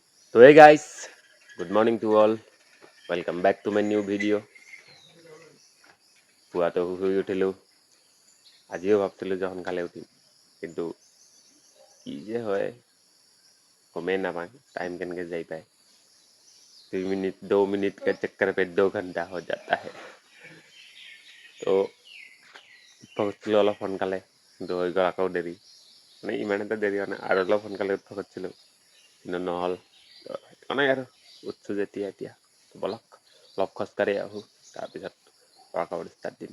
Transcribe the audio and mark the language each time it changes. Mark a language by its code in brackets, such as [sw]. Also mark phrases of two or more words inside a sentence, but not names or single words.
[en] So hey guys, good morning to all. Welcome back to my new video. [as] পুৱাতো শুই উঠিলোঁ। আজিও ভাবছিলোঁ যে সোনকালে উঠিম, কিন্তু কি যে হয় গমেই নাপাওঁ टाइम কেনেকৈ যাই পায়। [hi] 2 मिनट 2 मिनट के चक्कर पे 2 घंटा हो जाता है। [as] তো উঠিছিলোঁ অলপ সোনকালে, কিন্তু হৈ গ'ল আকৌ দেৰি। মানে ইমান এটা দেৰি হোৱা নাই, আৰু অলপ সোনকালে উঠিব খুজিছিলোঁ, কিন্তু নহ'ল। তো সেইকাৰণে আৰু উঠছোঁ যেতিয়া এতিয়া ব'লক অলপ খোজকাঢ়ি আহোঁ, তাৰপিছত ৱৰ্কআউট ষ্টাৰ্ট দিম।